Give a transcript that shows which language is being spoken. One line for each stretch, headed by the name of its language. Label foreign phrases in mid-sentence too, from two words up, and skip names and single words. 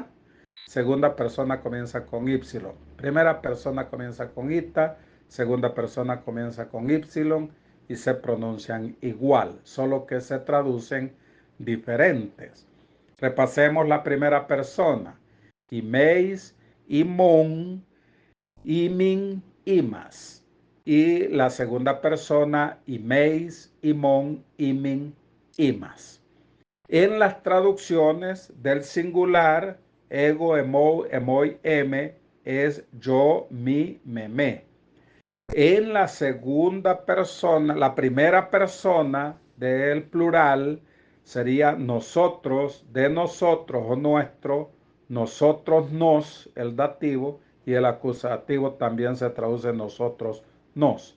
Spanish: Segunda persona comienza con y. Primera persona comienza con ita. Segunda persona comienza con y y se pronuncian igual, solo que se traducen diferentes. Repasemos la primera persona.
Greek: ἡμεῖς, ἡμῶν, ἡμῖν, ἡμᾶς.
Spanish: Y la segunda persona,
Greek: ὑμεῖς, ὑμῶν, ὑμῖν, ὑμᾶς.
Spanish: En las traducciones del singular,
Greek: ἐγώ, ἐμοῦ, ἐμοί, ἐμέ,
Spanish: es yo, mi, me. En la segunda persona, la primera persona del plural sería nosotros, de nosotros o nuestro, nosotros, nos, el dativo, y el acusativo también se traduce nosotros, nos.